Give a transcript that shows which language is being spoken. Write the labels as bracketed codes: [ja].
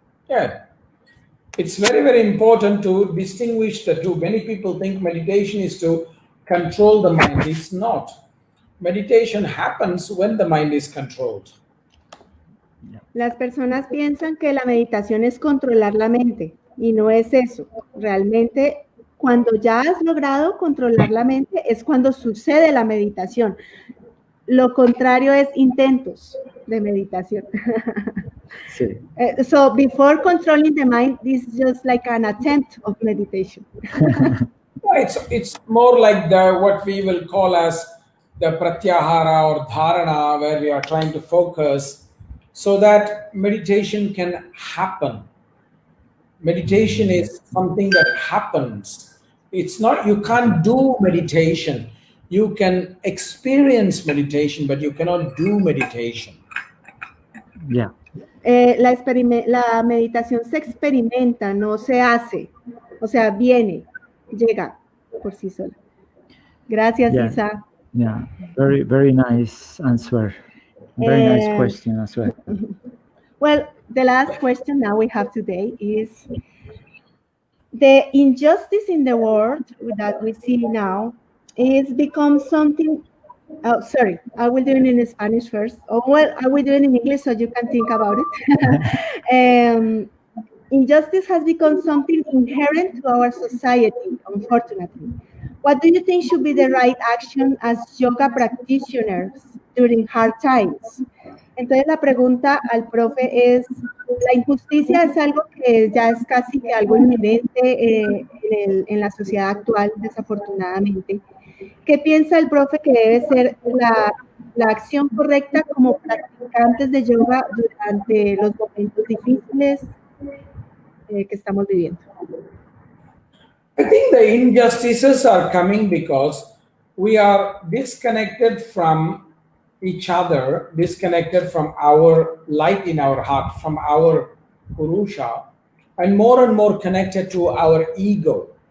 [en] Yeah, it's very, very important to distinguish the two. Many people think meditation is to control the mind. It's not. Meditation happens when the mind is controlled. [es] Las personas piensan que la meditación es controlar la mente y no es eso. Realmente, cuando ya has logrado controlar la mente es cuando sucede la meditación. Lo contrario es intentos de meditación. Sí. [en] So before controlling the mind, this is just like an attempt of meditation. It's more like what we will call as the pratyahara or dharana, where we are trying to focus so that meditation can happen. Meditation is something that happens. It's not, you can't do meditation. You can experience meditation, but you cannot do meditation. Yeah. [es] La meditación se experimenta, no se hace. O sea, viene, llega por sí sola. Gracias, [en] Yeah. [es] Isa. [en] Yeah, very, very nice answer. Very nice question as well. Well, the last question now we have today is the injustice in the world that we see now is become something. Oh, sorry, I will do it in Spanish first. Oh, well, I will do it in English so you can think about it. Injustice has become something inherent to our society, unfortunately. What do you think should be the right action as yoga practitioners during hard times? [es] Entonces la pregunta al profe es, ¿la injusticia es algo que ya es casi que algo inminente en la sociedad actual, desafortunadamente? ¿Qué piensa el profe que debe ser la acción correcta como practicantes de yoga durante los momentos difíciles que estamos viviendo? [en] I think the injustices are coming because we are disconnected from each other, disconnected from our light in our heart, from our Purusha, and more connected to our ego.